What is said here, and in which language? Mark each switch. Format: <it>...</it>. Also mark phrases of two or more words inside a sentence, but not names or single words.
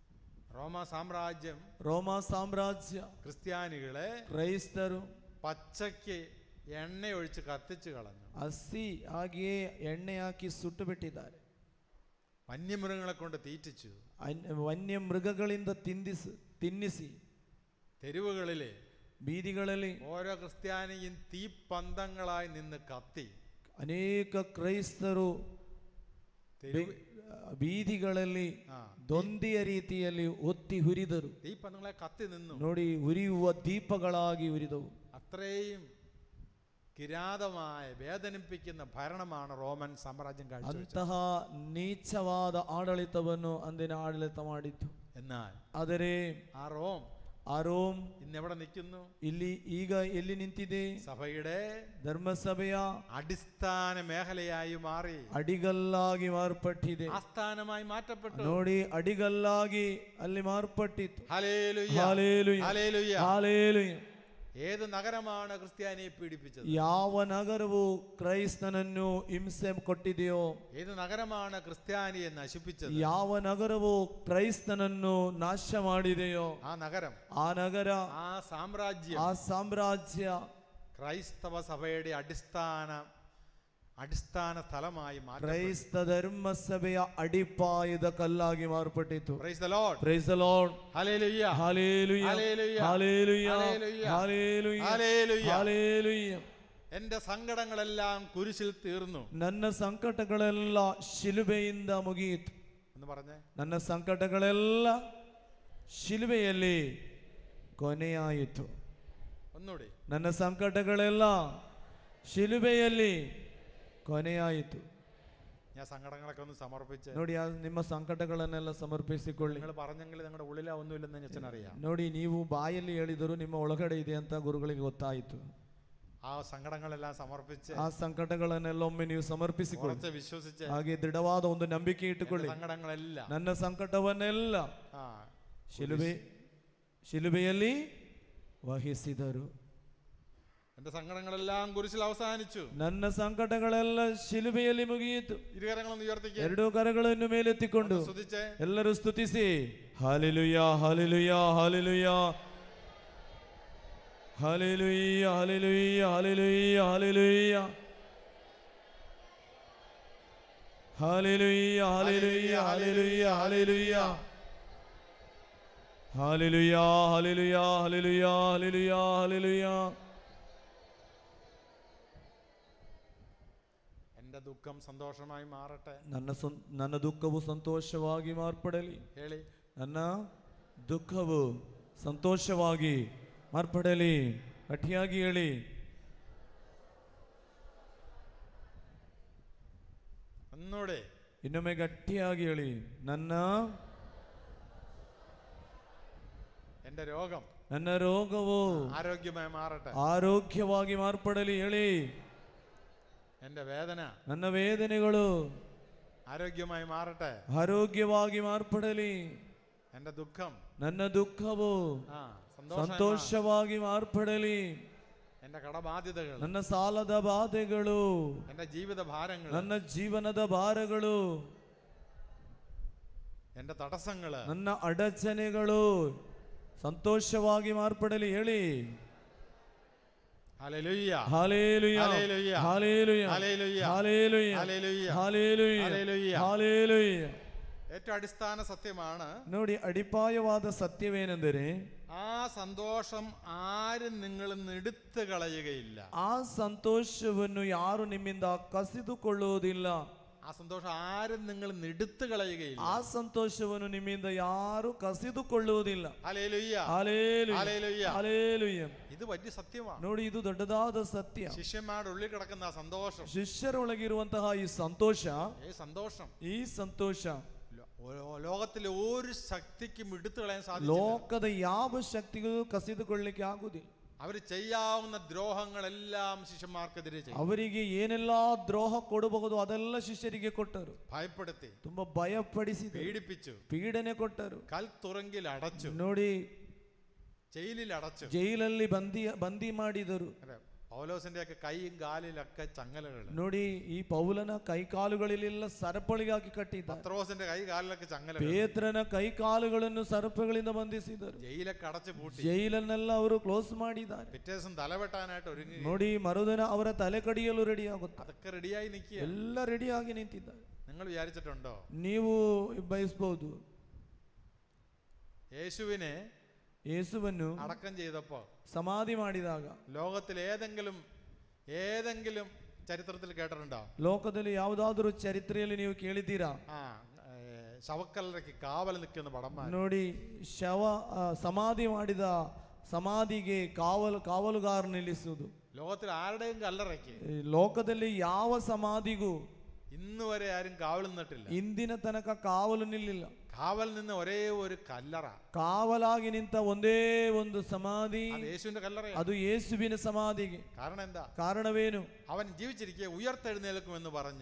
<kn>ರೋಮ ಸಾಮ್ರಾಜ್ಯ</kn> <ml>ക്രിസ്ത്യാനികളെ</ml> <kn>ಕ್ರೈಸ್ತರು</kn> <ml>പച്ചയ്ക്ക് എണ്ണ ഒഴിച്ച് കത്തിച്ചു കളഞ്ഞു.</ml> <kn>ಹಸಿ ಹಾಗೆಯೇ ಎಣ್ಣೆ ಹಾಕಿ ಸುಟ್ಟು ಬಿಟ್ಟಿದ್ದಾರೆ.</kn> <ml>വന്യമൃഗങ്ങളെ കൊണ്ട് തീറ്റിച്ചു.</ml> <kn>ವನ್യമೃಗಗಳಿಂದ ತಿನ್ನಿಸಿ</kn> <ml>തെരുവുകളിലെ</ml> <kn>ಬೀದಿಗಳಲ್ಲಿ</kn> <ml>ഓരോ ക്രിസ്ത്യാനിയും തീപ്പന്തങ്ങളായി നിന്ന് കത്തി</ml> <kn>ಅನೇಕ ಕ್ರೈಸ್ತರು ಬೀದಿಗಳಲ್ಲಿ ದೊಂದಿಯ ರೀತಿಯಲ್ಲಿ ಒತ್ತಿ ಹುರಿದರು.</kn> <ml>തീപ്പന്തങ്ങളെ കത്തി നിന്നു.</ml> <kn>ನೋಡಿ, ಉರಿಯುವ ದೀಪಗಳಾಗಿ ಉರಿದವು.</kn> <ml>അത്രയും കിരാതമായ വേദനിപ്പിക്കുന്ന ഭരണമാണ് റോമൻ സാമ്രാജ്യം കാഴ്ചവെച്ചത്.</ml> <kn>ಅಂತಹ ನೀಚವಾದ ಆಡಳಿತವನ್ನು ಅಂದಿನ ಆಡಳಿತ ಮಾಡಿತ್ತು.</kn> <ml>എന്നാൽ</ml> <kn>ಆದರೆ</kn> <ml>ആ റോം ഇന്ന് എവിടെ നിൽക്കുന്നു?</ml> <kn>ಈಗ ಎಲ್ಲಿ ನಿಂತಿದೆ?</kn> <ml>സഭയുടെ</ml> <kn>ധർമ്മസഭೆಯ</kn> <ml>അടിസ്ഥാന മേഖലയായി മാറി,</ml> <kn>ಅಡಿಗಲ್ಲಾಗಿ ಮಾರ್ಪಟ್ಟಿದೆ,</kn> <ml>ആസ്ഥാനമായി മാറ്റപ്പെട്ടു.</ml> <kn>ನೋಡಿ, ಅಡಿಗಲ್ಲಾಗಿ ಅಲ್ಲಿ ಮಾರ್ಪಟ್ಟಿತ್ತು.</kn> <ml>ഹല്ലേലൂയ, ഹല്ലേലൂയ, ഹല്ലേലൂയ, ഹല്ലേലൂയ. ഏത് നഗരമാണ് ക്രിസ്ത്യാനിയെ പീഡിപ്പിച്ചത്?</ml> <kn>ಯಾವ ನಗರವು ಕ್ರೈಸ್ತನನ್ನು ಹಿಂಸೆ ಕೊಟ್ಟಿದೆಯೋ?</kn> <ml>ഏത് നഗരമാണ് ക്രിസ്ത്യാനിയെ നശിപ്പിച്ചത്?</ml> <kn>ಯಾವ ನಗರವು ಕ್ರೈಸ್ತನನ್ನು ನಾಶ ಮಾಡಿದೆಯೋ</kn> <ml>ആ നഗരം,</ml> <kn>ಆ ನಗರ,</kn> <ml>ആ സാമ്രാജ്യം,</ml> <kn>ಆ ಸಾಮ್ರಾಜ್ಯ</kn> <ml>ക്രൈസ്തവ സഭയുടെ അടിസ്ഥാന സ്ഥലമായി മാറ്റി.</ml> <kn>ಕ್ರೈಸ್ತ ಧರ್ಮಸಭೆಯ ಅಡಿಪಾಯದ ಕಲ್ಲಾಗಿ ಮಾರ್ಪಟ್ಟಿತು.</kn> <en>Praise the Lord. Praise the Lord. Hallelujah. Hallelujah. Hallelujah. Hallelujah. Hallelujah. Hallelujah. Hallelujah.</en> <ml>എന്റെ സങ്കടങ്ങളെല്ലാം കുരിശിൽ തീർന്നു.</ml> <kn>ನನ್ನ ಸಂಕಟಗಳೆಲ್ಲ ಶಿಲುಬೆಯಿಂದ ಮುಗಿಯಿತು</kn> <ml>എന്ന് പറഞ്ഞേ.</ml> <kn>ನನ್ನ ಸಂಕಟಗಳೆಲ್ಲ ಶಿಲುಬೆಯಲ್ಲಿ ಕೊನೆಯಾಯಿತು.</kn> <ml>ഒന്നുകൂടി.</ml> <kn>ನನ್ನ ಸಂಕಟಗಳೆಲ್ಲ ಶಿಲುಬೆಯಲ್ಲಿ ಕೊನೆಯಾಯಿತು.</kn> <ml>ഞാൻ സങ്കടങ്ങളൊക്കെ ഒന്ന് സമർപ്പിച്ച്</ml> <kn>ನೋಡಿ, ನಿಮ್ಮ ಸಂಕಟಗಳನ್ನೆಲ್ಲ ಸಮರ್ಪಿಸಿಕೊಳ್ಳಿ.</kn> <ml>നിങ്ങൾ പറഞ്ഞെങ്കിൽ നിങ്ങളുടെ ഉള്ളിൽ ഒന്നുമില്ലെന്ന് അച്ഛൻ അറിയാം.</ml> <kn>ನೋಡಿ, ನೀವು ಬಾಯಲ್ಲಿ ಹೇಳಿದರೂ ನಿಮ್ಮ ಒಳಗಡೆ ಇದೆ ಅಂತ ಗುರುಗಳಿಗೆ ಗೊತ್ತಾಯಿತು.</kn> <ml>ആ സങ്കടങ്ങളെല്ലാം സമർപ്പിച്ച്,</ml> <kn>ಆ ಸಂಕಟಗಳನ್ನೆಲ್ಲ ಒಮ್ಮೆ ನೀವು ಸಮರ್ಪಿಸಿಕೊಳ್ಳಿ,</kn> <ml>വിശ്വസിച്ച്,</ml> <kn>ಹಾಗೆ ದೃಢವಾದ ಒಂದು ನಂಬಿಕೆ ಇಟ್ಟುಕೊಳ್ಳಿ.</kn> <ml>സങ്കടങ്ങളെല്ലാം,</ml> <kn>ನನ್ನ ಸಂಕಟವನ್ನೆಲ್ಲ ಶಿಲುಬೆಯಲ್ಲಿ ವಹಿಸಿದರು.</kn> <ml>എന്റെ സങ്കടങ്ങളെല്ലാം കുരിശിൽ അവസാനിച്ചു.</ml> <kn>ನನ್ನ ಸಂಕಟಗಳೆಲ್ಲ ಶಿಲುಬೆಯಲ್ಲಿ ಮುಗಿಯಿತು.</kn> <ml>ഇരുകരങ്ങളൊന്ന് ഉയർത്തിക്കേ.</ml> <kn>ಎರಡೂ ಕರಗಳನ್ನು ಮೇಲೆತ್ತಿಕೊಂಡು ಎಲ್ಲರೂ ಸ್ತುತಿಸಿ, ಹಲ್ಲೆಲೂಯಾ, ಹಲ್ಲೆಲೂಯಾ, ಹಲ್ಲೆಲೂಯಾ, ಹಲ್ಲೆಲೂಯಾ, ಹಲ್ಲೆಲೂಯಾ, ಹಲ್ಲೆಲೂಯಾ, ಹಲ್ಲೆಲೂಯಾ, ಹಲ್ಲೆಲೂಯಾ, ಹಲ್ಲೆಲೂಯಾ, ಹಲ್ಲೆಲೂಯಾ, ಹಲ್ಲೆಲೂಯಾ, ಹಲ್ಲೆಲೂಯಾ, ಹಲ್ಲೆಲೂಯಾ, ಹಲ್ಲೆಲೂಯಾ, ಹಲ್ಲೆಲೂಯಾ, ಹಲ್ಲೆಲೂಯಾ.</kn> <ml>എന്റെ ദുഃഖം സന്തോഷമായി മാറട്ടെ.</ml> <kn>ನನ್ನ ದುಃಖವು ಸಂತೋಷವಾಗಿ ಮಾರ್ಪಡಲಿ. ಹೇಳಿ, ನನ್ನ ದುಃಖವು ಸಂತೋಷವಾಗಿ ಮಾರ್ಪಡಲಿ. ಗಟ್ಟಿಯಾಗಿ ಹೇಳಿ.</kn> <ml>ഒന്നൂടെ,</ml> <kn>ಇನ್ನೊಮ್ಮೆ ಗಟ್ಟಿಯಾಗಿ ಹೇಳಿ.</kn> <ml>എന്റെ രോഗം,</ml> <kn>ನನ್ನ ರೋಗವು</kn> <ml>ആരോഗ്യമായി മാറട്ടെ.</ml> <kn>ಆರೋಗ್ಯವಾಗಿ ಮಾರ್ಪಡಲಿ. ಹೇಳಿ.</kn> <ml>എന്റെ വേദന,</ml> <kn>ನನ್ನ ವೇದನೆಗಳು</kn> <ml>ആരോഗ്യമായി മാറട്ടെ.</ml> <kn>ಆರೋಗ್ಯವಾಗಿ ಮಾರ್ಪಡಲಿ.</kn> <ml>എന്റെ ദുഃഖം,</ml> <kn>ನನ್ನ ದುಃಖವು ಸಂತೋಷವಾಗಿ ಮಾರ್ಪಡಲಿ.</kn> <ml>എന്റെ കടബാധ്യതകൾ,</ml> <kn>ನನ್ನ ಸಾಲದ ಬಾಧೆಗಳು,</kn> <ml>എന്റെ ജീവിത ഭാരങ്ങൾ,</ml> <kn>ನನ್ನ ಜೀವನದ ಭಾರಗಳು,</kn> <ml>എന്റെ തടസ്സങ്ങൾ,</ml> <kn>ನನ್ನ ಅಡಚಣೆಗಳು ಸಂತೋಷವಾಗಿ ಮಾರ್ಪಡಲಿ. ಹೇಳಿ.</kn> <ml>ഹല്ലേലൂയ, ഹല്ലേലൂയ, ഹല്ലേലൂയ, ഹല്ലേലൂയ, ഹല്ലേലൂയ, ഹല്ലേലൂയ, ഹല്ലേലൂയ, ഹല്ലേലൂയ, ഹല്ലേലൂയ. ഹല്ലേലൂയ. ഏറ്റവും അടിസ്ഥാന സത്യമാണ്.</ml> <kn>ನೋಡಿ, ಅಡಿಪಾಯವಾದ ಸತ್ಯವೇನೆಂದರೆ</kn> <ml>ആ സന്തോഷം ആരും നിങ്ങളിൽ നിന്ന് എടുത്തു കളയുകയില്ല.</ml> <kn>ಆ ಸಂತೋಷವನ್ನು ಯಾರು ನಿಮ್ಮಿಂದ ಕಸಿದುಕೊಳ್ಳುವುದಿಲ್ಲ.</kn> <ml>ആ സന്തോഷം ആരും നിങ്ങളിൽ നിന്ന് എടുത്തു കളയുകയില്ല.</ml> <kn>ಆ ಸಂತೋಷವನ್ನು ನಿಮ್ಮಿಂದ ಯಾರು ಕಸಿದುಕೊಳ್ಳುವುದಿಲ್ಲ.</kn> <ml>ഹല്ലേലൂയ, ഹല്ലേലൂയ, ഹല്ലേലൂയ, ഹല്ലേലൂയ. ഇത് വലിയ സത്യമാണ്.</ml> <kn>ನೋಡಿ, ഇത് ದೊಡ್ಡದಾದ ಸತ್ಯ.</kn> <ml>ശിഷ്യന്മാരുടെ ഉള്ളിൽ കിടക്കുന്ന ആ സന്തോഷം,</ml> <kn>ಶಿಷ್ಯರೊಳಗಿರುವಂತಹ ಈ ಸಂತೋಷ, ಈ ಸಂತೋಷ</kn> <ml>ലോകത്തിലെ ഒരു ശക്തിക്കും എടുത്തു കളയാൻ സാധിക്കില്ല.</ml> <kn>ಲೋಕದ ಯಾವ ಶಕ್ತಿಗೂ ಕಸಿದುಕೊಳ್ಳಲಿಕ್ಕೆ ಆಗುವುದಿಲ್ಲ.</kn> <ml>അവർ ചെയ്യാവുന്ന ദ്രോഹങ്ങളെല്ലാം ശിഷ്യന്മാർക്കെതിരെ ചെയ്തു.</ml> <kn>ಅವರಿಗೆ ಏನೆಲ್ಲ ದ್ರೋಹ ಕೊಡಬಹುದು ಅದೆಲ್ಲ ಶಿಷ್ಯರಿಗೆ ಕೊಟ್ಟರು.</kn> <ml>ഭയപ്പെടുത്തി,</ml> <kn>ತುಂಬಾ ಭಯಪಡಿಸಿದರು,</kn> <ml>പീഡിപ്പിച്ചു,</ml> <kn>ಪೀಡನೆ ಕೊಟ್ಟರು.</kn> <ml>കൽത്തുറങ്കിൽ അടച്ചു,</ml> <kn>ನೋಡಿ</kn> <ml>ജയിലിൽ അടച്ചു,</ml> <kn>ಜೈಲಲ್ಲಿ ಬಂದಿ ಮಾಡಿದರು.</kn> <ml>പൗലോസിന്റെ ഒക്കെ കൈയും കാലിലൊക്കെ ചങ്ങലകൾ.</ml> <kn>ನೋಡಿ ಈ ಪೌಲನ ಕೈಕಾಲುಗಳಲ್ಲೆಲ್ಲ ಸರಪಳಿಗೆ ಹಾಕಿ ಕಟ್ಟಿದ್ದಾರೆ.</kn> <ml>പത്രോസിന്റെ കൈ കാലിലൊക്കെ ചങ്ങല.</ml> <kn>ಪೇತ್ರನ ಕೈಕಾಲುಗಳನ್ನು ಸರಪಳಿಗಳಿಂದ ಬಂಧಿಸಿದರು.</kn> <ml>ജയിലൊക്കെ അടച്ചു പൂട്ടി,</ml> <kn>ಜೈಲನ್ನೆಲ್ಲ ಅವರು ಕ್ಲೋಸ್ ಮಾಡಿದ್ದಾರೆ.</kn> <ml>പിറ്റേ ദിവസം തലവെട്ടാനായിട്ട് ഒരുങ്ങി.</ml> <kn>ನೋಡಿ ಮರುದಿನ ಅವರ ತಲೆ ಕಡಿಯಲು ರೆಡಿ ಆಗುತ್ತೆ.</kn> <ml>അതൊക്കെ റെഡിയായി നിൽക്കുക,</ml> <kn>ಎಲ್ಲ ರೆಡಿಯಾಗಿ ನಿಂತಿದ್ದಾರೆ.</kn> <ml>നിങ്ങൾ വിചാരിച്ചിട്ടുണ്ടോ?</ml> <kn>ನೀವು ಬಯಸಬಹುದು,</kn> <ml>യേശുവിനെ അടക്കം ചെയ്തപ്പോ,</ml> <kn>സമാധി ಮಾಡಿದಾಗ,</kn> <ml>ലോകത്തിൽ ഏതെങ്കിലും ചരിത്രത്തിൽ കേട്ടിട്ടുണ്ടോ?</ml> <kn>ಲೋಕದಲ್ಲಿ ಯಾವುದಾದರೂ ಚರಿತ್ರೆಯಲ್ಲಿ ನೀವು ಕೇಳಿದ್ದೀರಾ?</kn> <ml>ശവക്കല്ലറയ്ക്ക് കാവൽ നിൽക്കുന്ന പടന്മാർ.</ml> <kn>ನೋಡಿ, ಸಮಾಧಿ ಮಾಡಿದ ಸಮಾಧಿಗೆ ಕಾವಲುಗಾರ ನಿಲ್ಲಿಸುವುದು.</kn> <ml>ലോകത്തിൽ ആരുടെയും കല്ലറയ്ക്ക്,</ml> <kn>ಲೋಕದಲ್ಲಿ ಯಾವ ಸಮಾಧಿಗೂ</kn> <ml>ഇന്ന് വരെ ആരും കാവൽ നിന്നിട്ടില്ല.</ml> <kn>ಇಂದಿನ ತನಕ ಕಾವಲು ನಿಲ್ಲಿಲ್ಲ.</kn> <ml>കാവൽ നിന്ന് ഒരേ ഒരു കല്ലറ,</ml> <kn>ಕಾವಲಾಗಿ ನಿಂತ ಒಂದೇ ಒಂದು ಸಮಾಧಿ,</kn> <ml>യേശുവിന്റെ കല്ലറ.</ml> <kn>ಅದು ಯೇಸುವಿನ ಸಮಾಧಿಗೆ.</kn> <ml>കാരണം എന്താ?</ml> <kn>ಕಾರಣವೇನು?</kn> <ml>അവൻ ജീവിച്ചിരിക്കെ ഉയർത്തെഴുന്നേൽക്കുമെന്ന് പറഞ്ഞു.</ml>